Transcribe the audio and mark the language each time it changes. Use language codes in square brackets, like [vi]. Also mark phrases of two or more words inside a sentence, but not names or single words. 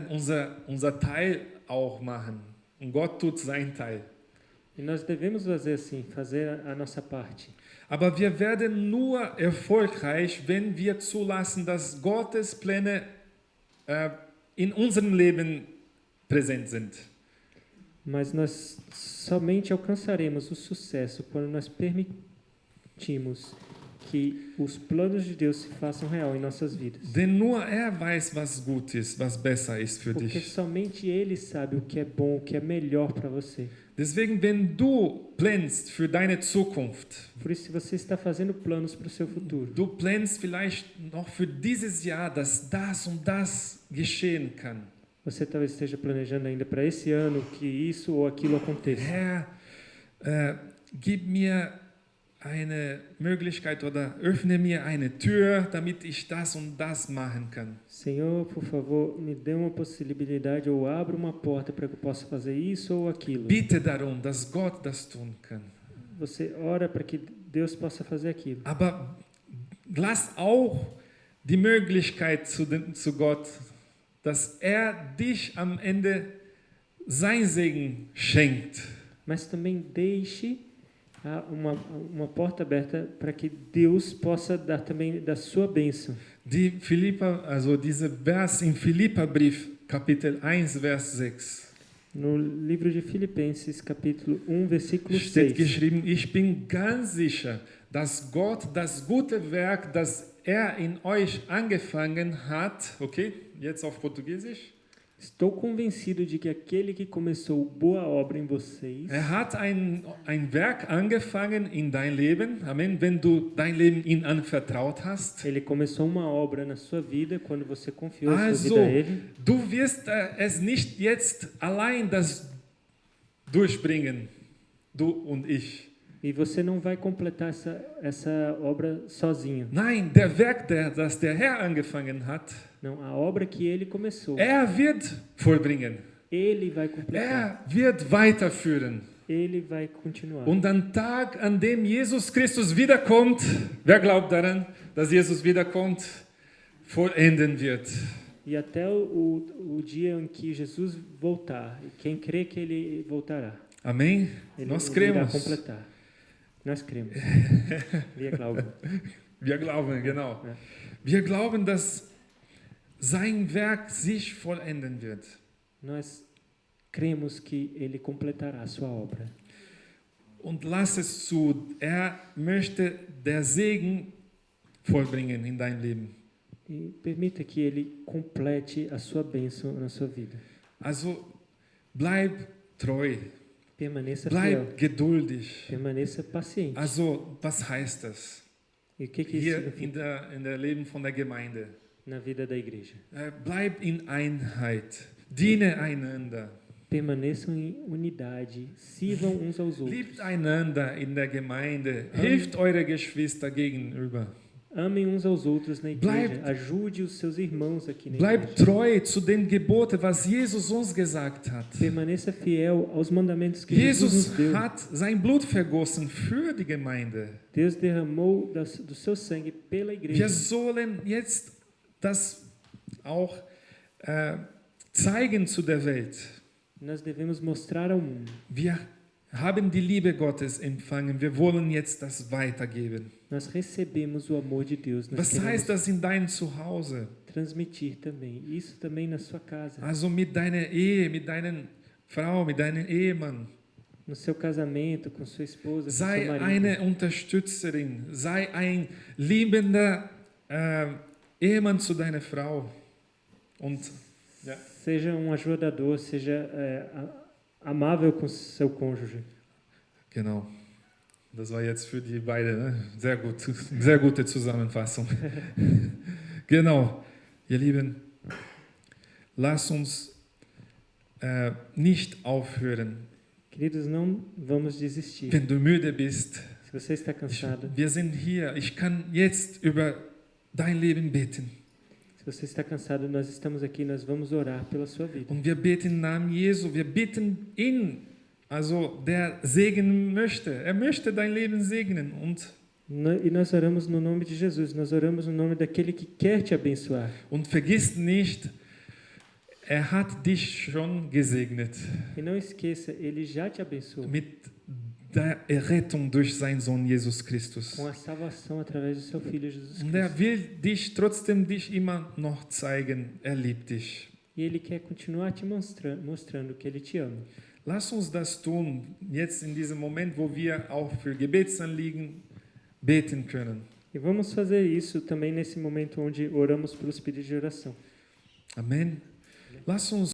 [de] Unser Teil auch machen. Und Gott tut sein Teil. [pt] E nós devemos fazer assim, fazer a nossa parte. [de] Aber wir werden nur erfolgreich, wenn wir zulassen, dass Gottes Pläne in unserem Leben präsent sind. [pt] Mas nós somente alcançaremos o sucesso quando nós permitimos que os planos de Deus se façam real em nossas vidas. [de] Denn nur er weiß, was gut ist, was besser ist für [pt] Porque [de] dich. [pt] somente Ele sabe o que é bom, o que é melhor para você. [de] Deswegen, wenn du planst für deine Zukunft, [pt] Por isso, se você está fazendo planos para o seu futuro, [de] du planst vielleicht noch für dieses Jahr, dass das und das geschehen kann. [pt] você talvez esteja planejando ainda para esse ano que isso ou aquilo aconteça. [de] Herr, gib mir eine Möglichkeit oder öffne mir eine Tür, damit ich das und das machen kann. [pt] Senhor, por favor, me dê uma possibilidade ou abra uma porta para que eu possa fazer isso ou aquilo. [de] Bitte darum, dass Gott das tun kann. [pt] Você ora para que Deus possa fazer aquilo. [de] Aber lass auch die Möglichkeit zu Gott, dass er dich am Ende sein Segen schenkt. [pt] Mas também deixe uma porta aberta para que Deus possa dar também da sua bênção. [de] Dieser Vers im Philipperbrief, Kapitel 1, Vers 6. [pt] No livro de Filipenses, capítulo 1, versículo [de] Steht [pt] 6. [de] geschrieben, ich bin ganz sicher, dass Gott das gute Werk, das er in euch angefangen hat, okay, jetzt auf Portugiesisch. [pt] Estou convencido de que aquele que começou boa obra em vocês, [de] Er hat ein Werk angefangen in dein Leben, Amen, wenn du dein Leben ihm anvertraut hast. [pt] ele começou uma obra na sua vida quando você confiou a sua [de] Also, [pt] vida a ele. [de] du wirst es nicht jetzt allein das durchbringen, du und ich. [pt] E você não vai completar essa obra sozinho. [de] Nein, der Werk, das der Herr angefangen hat, [pt] Não, a obra que ele começou, [de] er wird vollbringen. [pt] ele vai completar. [de] Er wird weiterführen. [pt] Ele vai continuar. [de] Und am Tag, an dem Jesus Christus wiederkommt, wer glaubt daran, dass Jesus wiederkommt, vollenden wird. [pt] E até o dia em que Jesus voltar, e quem crê que ele voltará, Amém? ele Nós irá cremos. completar. Nós cremos. [de] Wir glauben. Wir glauben, genau. Ja. Wir glauben, dass sein Werk sich vollenden wird. [pt] Nós cremos que ele completará a sua obra. [de] Und lass es zu, er möchte der Segen vollbringen in dein Leben. [pt] E permita que ele complete a sua bênção na sua vida. [de] Also bleib treu, [pt] Permaneça fiel. [de] bleib geduldig. [pt] Permaneça paciente. [de] Also, was heißt das? [pt] E o que isso [de] Hier [pt] significa [de] in der Leben von der Gemeinde. [pt] na vida da igreja? [de] Bleib in Einheit, diene einander, [pt] Permaneçam em unidade, sirvam uns aos outros. [de] liebt einander in der Gemeinde, hilft eure Geschwister gegenüber. [pt] Amem uns aos outros na igreja. [de] Bleib- [pt] Ajude os seus irmãos aqui na [de] Bleib [pt] igreja. [de] treu zu den Geboten, was Jesus uns gesagt hat. [pt] Permaneça fiel aos mandamentos que Jesus [de] Jesus [pt] nos deu. [de] hat sein Blut vergossen für die Gemeinde. [pt] Deus derramou do seu sangue pela [de] Wir [pt] igreja. [de] sollen jetzt das auch zeigen zu der Welt. [pt] Nós devemos mostrar ao mundo. [de] Wir haben die Liebe Gottes empfangen. Wir wollen jetzt das weitergeben. [pt] Nós recebemos o amor de Deus. Nós [de] Was [pt] queremos [de] heißt das in deinem Zuhause? [pt] transmitir também. Isso também na sua casa. [de] Also mit deiner Ehe, mit deiner Frau, mit deinem Ehemann. [pt] No seu casamento, com sua esposa, com seu [de] Sei [pt] marido. [de] eine Unterstützerin. Sei ein liebender Ehemann zu deiner Frau. Und ja. [pt] Seja um ajudador, seja amável com seu cônjuge. [de] Genau. Das war jetzt für die beiden, ne? Sehr gute Zusammenfassung. Genau. Ihr Lieben, lasst uns nicht aufhören. [pt] Queridos, não vamos desistir. [de] Wenn du müde bist, [pt] Se você está cansado, [de] wir sind hier. Ich kann jetzt über dein Leben beten. [pt] se você está cansado, nós estamos aqui, nós vamos orar pela sua vida. [de] Und wir beten im Namen Jesu, wir bitten ihn, also der segnen möchte. Er möchte dein Leben segnen. [pt] E nós oramos no nome de Jesus, nós oramos no nome daquele que quer te abençoar. [de] Und vergiss nicht, er hat dich schon gesegnet [pt] E não esqueça, ele já te abençoou [de] mit der Errettung durch seinen Sohn Jesus Christus. [pt] com a salvação através do seu Filho Jesus [de] Und er [pt] Cristo. [de] will dich immer noch zeigen, er liebt dich. [pt] E ele quer continuar te mostrando que ele te ama. [de] Lass uns das tun, jetzt in diesem Moment, wo wir auch für Gebetsanliegen beten können. [pt] E vamos fazer isso também nesse momento onde oramos pelos pedidos de oração. [de] Amen. Lass uns